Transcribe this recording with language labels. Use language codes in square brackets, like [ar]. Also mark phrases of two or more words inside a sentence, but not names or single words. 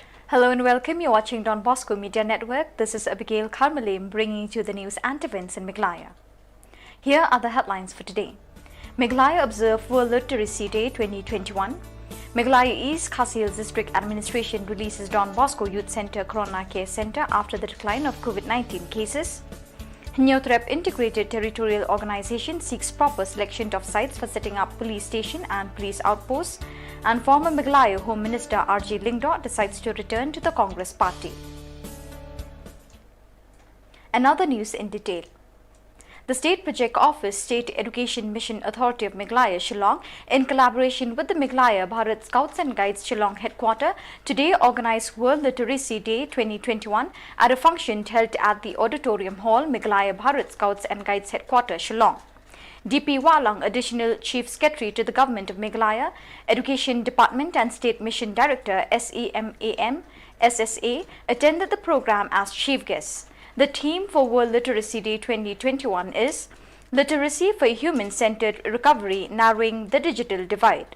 [en] Hello and welcome. You're watching Don Bosco Media Network. This is Abigail Carmelim bringing you the news and events in Meghalaya. Here are the headlines for today. Meghalaya observed World Literacy Day 2021. Meghalaya East Khasi Hills District Administration releases Don Bosco Youth Centre Corona Care Centre after the decline of COVID-19 cases. Nyotrep Integrated Territorial Organisation seeks proper selection of sites for setting up police station and police outposts, and former Meghalaya Home Minister R.J. Lingdo decides to return to the Congress Party. Another news in detail. The State Project Office, State Education Mission Authority of Meghalaya, Shillong, in collaboration with the Meghalaya Bharat Scouts and Guides Shillong headquarters, today organized World Literacy Day 2021 at a function held at the Auditorium Hall, Meghalaya Bharat Scouts and Guides headquarters, Shillong. D.P. Walang, Additional Chief Secretary to the Government of Meghalaya, Education Department and State Mission Director SEMAM SSA, attended the program as chief guest. The theme for World Literacy Day 2021 is Literacy for a Human-Centered Recovery, Narrowing the Digital Divide.